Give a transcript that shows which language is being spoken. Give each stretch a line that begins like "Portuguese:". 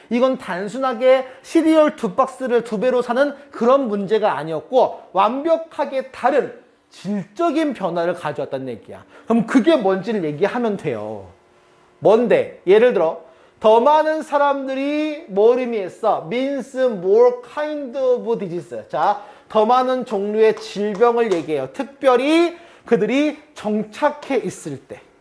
Korean: 이건 단순하게 시리얼 2박스를 2배로 사는 그런 문제가 아니었고 완벽하게 다른 질적인 변화를 가져왔다는 얘기야. 그럼 그게 뭔지를 얘기하면 돼요. 뭔데? 예를 들어 더 많은 사람들이 뭘 의미했어?
English: means more kind of disease.
Korean: 자, 더 많은 종류의 질병을 얘기해요. 특별히 그들이 정착해 있을 때.